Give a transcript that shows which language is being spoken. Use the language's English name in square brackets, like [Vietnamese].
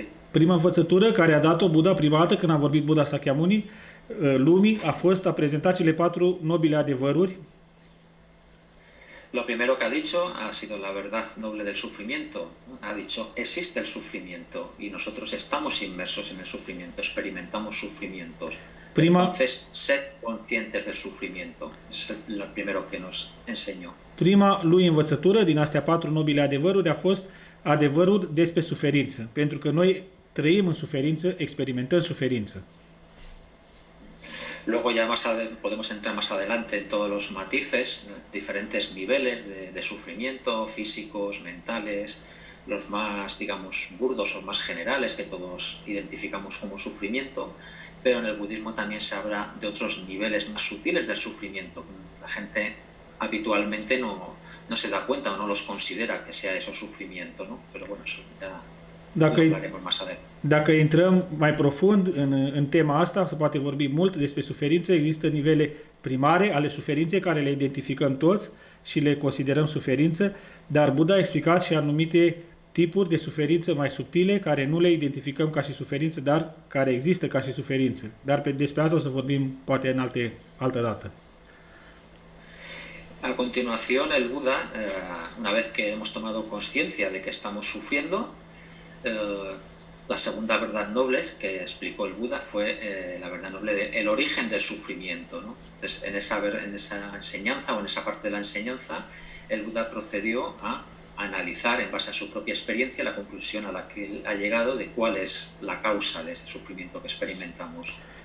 [Romanian] Prima învățătură care a dat-o Buddha prima dată când a vorbit Buddha Sakyamuni lumii a prezentat cele 4 nobile adevăruri. [Spanish] Lo primero que ha dicho ha sido la verdad noble del sufrimiento. Ha dicho, existe el sufrimiento y nosotros estamos inmersos en el sufrimiento, experimentamos sufrimientos. Entonces, sed conscientes del sufrimiento. Es lo primero que nos enseñó. [Romanian] Prima lui învățătură din astea 4 nobile adevăruri a fost adevărul despre suferință, pentru că noi trăim în suferință, experimentăm suferință. [Spanish] Luego ya podemos entrar más adelante en todos los matices, diferentes niveles de sufrimiento, físicos, mentales, los más, digamos, burdos o más generales que todos identificamos como sufrimiento, pero en el budismo también se habla de otros niveles más sutiles del sufrimiento. La gente habitualmente no se da cuenta o no los considera que sea eso sufrimiento, ¿no? Pero bueno, eso ya lo hablaremos más adelante. [Romanian] Dacă intrăm mai profund în tema asta, se poate vorbi mult despre suferință. Există nivele primare ale suferinței care le identificăm toți și le considerăm suferință, dar Buddha a explicat și anumite tipuri de suferință mai subtile care nu le identificăm ca și suferință, dar care există ca și suferință. Dar despre asta o să vorbim poate în altă dată. [Spanish] A continuación, el Buda, una vez que hemos tomado conciencia de que estamos sufriendo, la segunda verdad noble que explicó el Buda fue la verdad noble de el origen del sufrimiento, ¿no? Entonces, en esa enseñanza o en esa parte de la enseñanza, el Buda procedió a analizar en base a su propia experiencia la conclusión a la que él ha llegado de cuál es la causa de ese sufrimiento que experimentamos.